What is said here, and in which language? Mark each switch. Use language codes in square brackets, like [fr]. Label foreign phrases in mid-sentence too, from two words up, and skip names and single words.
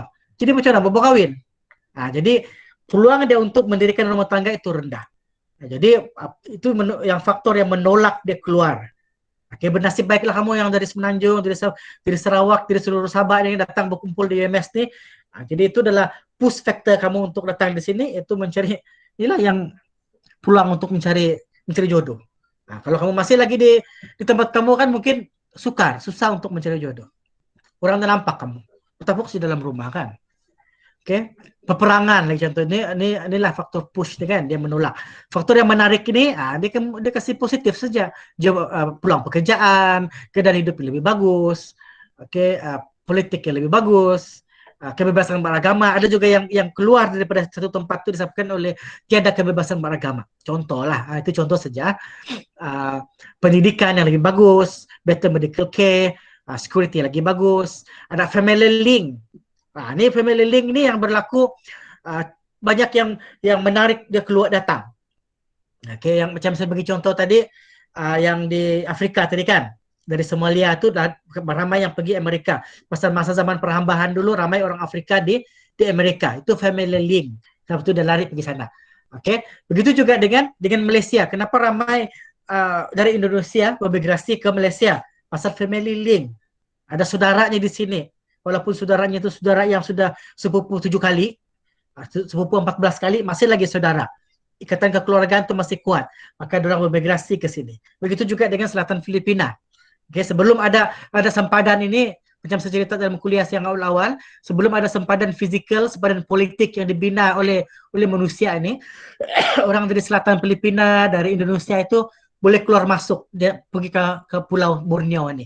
[ms] Jadi macam mana, mau kahwin? Jadi peluang dia untuk mendirikan rumah tangga itu rendah. Jadi itu yang faktor yang menolak dia keluar. Oke, bernasib baiklah kamu yang dari Semenanjung, dari Sarawak, dari seluruh Sabah yang datang berkumpul di UMS ni. Jadi itu adalah [en] push factor [ms] kamu untuk datang di sini, itu mencari, inilah yang pulang untuk mencari jodoh. Kalau kamu masih lagi di tempat kamu kan mungkin susah untuk mencari jodoh. Orang tak nampak kamu, tetap di dalam rumah kan. Oke, peperangan lagi contoh inilah faktor push kan, dia menolak. Faktor yang menarik ini, dia kasih positif saja, peluang pekerjaan, keadaan hidup yang lebih bagus, oke, politik yang lebih bagus, kebebasan beragama. Ada juga yang keluar daripada satu tempat itu disebabkan oleh tiada kebebasan beragama. Contoh lah, itu contoh saja. Pendidikan yang lebih bagus, [en] better medical care, [ms] security yang lebih bagus, ada [en] family link. [ms] Ini [en] family link [ms] ini yang berlaku, banyak yang menarik dia keluar datang. Oke, yang macam saya bagi contoh tadi, yang di Afrika tadi kan, dari Somalia itu ramai yang pergi Amerika. Pasal masa zaman perhambahan dulu ramai orang Afrika di Amerika. Itu [en] family link. [ms] Sebab itu dia lari pergi sana. Oke, begitu juga dengan Malaysia. Kenapa ramai dari Indonesia bermigrasi ke Malaysia? Pasal [en] family link. [ms] Ada saudaranya di sini. Walaupun saudaranya itu saudara yang sudah sepupu 7 kali, sepupu 14 kali, masih lagi saudara. Ikatan kekeluargaan itu masih kuat. Maka orang bermigrasi ke sini. Begitu juga dengan selatan Filipina. Oke, sebelum ada sempadan ini, macam saya cerita dalam kuliah yang awal-awal, sebelum ada sempadan fizikal, sempadan politik yang dibina oleh manusia ini, orang dari selatan Filipina, dari Indonesia itu boleh keluar masuk, dia pergi ke Pulau Borneo ini.